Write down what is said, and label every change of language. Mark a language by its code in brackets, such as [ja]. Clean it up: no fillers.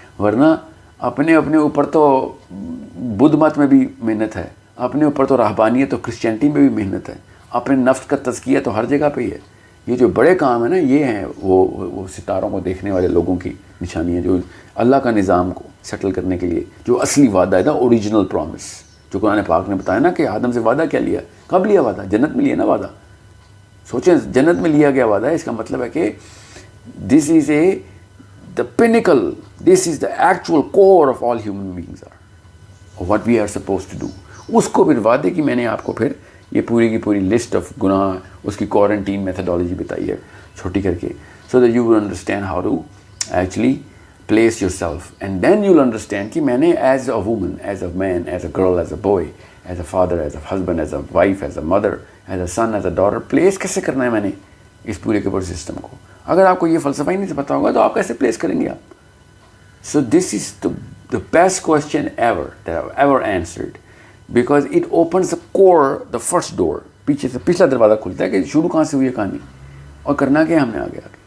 [ur] ورنہ اپنے اوپر تو بدھ مت میں بھی محنت ہے, اپنے اوپر تو رہبانیت اور کرسچینٹی میں بھی محنت ہے, اپنے نفس کا تزکیہ تو ہر جگہ پہ ہی ہے. یہ جو بڑے کام ہیں نا یہ ہیں وہ ستاروں کو دیکھنے والے لوگوں کی نشانی ہے جو اللہ کا نظام کو سیٹل کرنے کے لیے جو اصلی وعدہ ہے نا اوریجنل پرومس جو قرآن پاک نے بتایا نا کہ آدم سے وعدہ کیا لیا, کب لیا وعدہ؟ جنت میں لیا نا وعدہ. سوچیں جنت میں لیا گیا وعدہ ہے, اس کا مطلب ہے کہ [en] This is the pinnacle, this is the actual core of all human beings are, of what we are supposed to do. [ur] اس کو پھر وعدے کی میں نے آپ کو پھر یہ پوری کی پوری لسٹ آف گناہ, اس کی کوارنٹین میتھڈالوجی بتائی ہے چھوٹی کر کے, [en] so that you will understand how to actually place yourself, and then you'll understand [ur] کہ میں نے [en] as a woman, as a man, as a girl, as a boy, as a father, as a husband, as a wife, as a mother, as a son, as a daughter, place [ur] کیسے کرنا ہے میں نے اس پورے کے پورے system کو. اگر آپ کو یہ فلسفہ ہی نہیں پتا ہوگا تو آپ کیسے پلیس کریں گے آپ؟ [en] So this is the best question ever that I've ever answered, because it opens the core, the first door. [ur] پیچھے سے پچھلا دروازہ کھلتا ہے کہ شروع کہاں سے ہوئی ہے کہانی اور کرنا کیا ہم نے آگے.